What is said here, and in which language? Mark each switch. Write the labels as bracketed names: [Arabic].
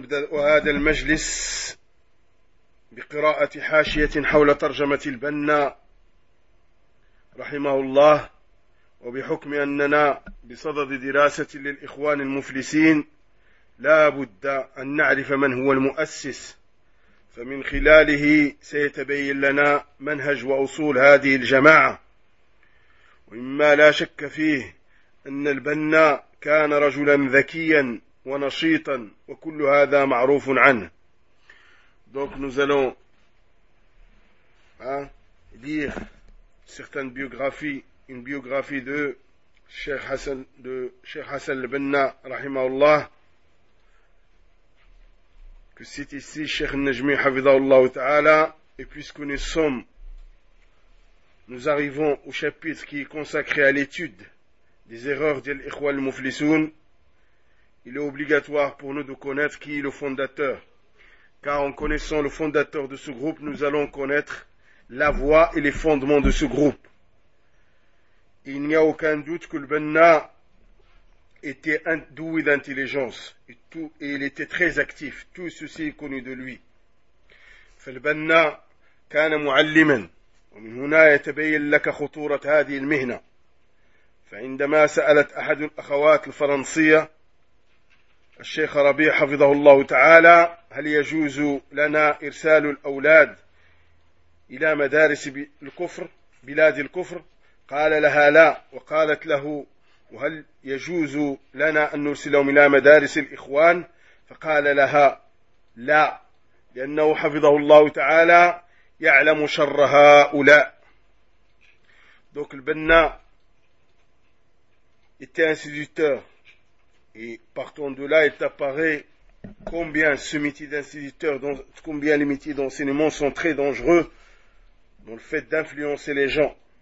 [Arabic] وهذا المجلس بقراءة حاشية حول ترجمة البنا رحمه الله وبحكم أننا بصدد دراسة للإخوان المفلسين لا بد أن نعرف من هو المؤسس، فمن خلاله سيتبين لنا منهج وأصول هذه الجماعة. ومما لا شك فيه أن البنا كان رجلا ذكيا ونشيطا، وكل هذا معروف عنه. [French] دونك نزلو ليغ سيغتان بيوغرافي une biographie de Cheikh Hassan al-Banna rahimahullah, que cite ici Cheikh Najmi hafidhahullah ta'ala. Et puisque nous arrivons au chapitre qui est consacré à l'étude des erreurs de l'Ikhwa al-Muflisoun, il est obligatoire pour nous de connaître qui est le fondateur, car en connaissant le fondateur de ce groupe, nous allons connaître la voie et les fondements de ce groupe. Il n'y a aucun doute que le Banna était doué d'intelligence et il était très actif. Tout ceci est connu de lui. [Arabic] Le Banna كان معلما ومن هنا يتبين لك خطورة هذه المهنة. فعندما سألت أحد الأخوات الفرنسية الشيخ ربيع حفظه الله تعالى هل يجوز لنا إرسال الأولاد إلى مدارس الكفر بلاد الكفر، قال لها لا. وقالت له وهل يجوز لنا أن نرسلهم إلى مدارس الإخوان، فقال لها لا، لأنه حفظه الله تعالى يعلم شر هؤلاء. [French] دوك البنا était instituteur et partant de là il apparaît combien ce métier d'instituteur, combien les métiers d'enseignement sont très dangereux dans le fait d'influencer les gens.